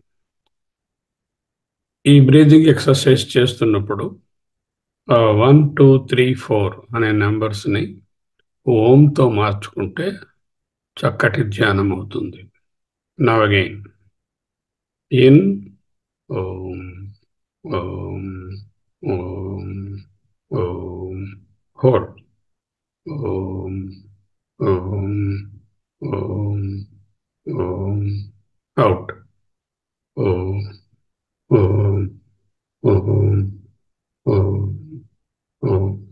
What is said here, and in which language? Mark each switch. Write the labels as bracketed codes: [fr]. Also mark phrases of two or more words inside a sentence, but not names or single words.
[te] ఈ [en] breathing exercise [te] చేస్తున్నప్పుడు 1, 2, 3, 4 అనే నెంబర్స్ని ఓంతో మార్చుకుంటే చక్కటి ధ్యానం అవుతుంది. [en] Now again. In Om. [sa] Om. Om. Om. Hold. Om. Om. Om. Om. Out. Om. Om. Om. Om. Om.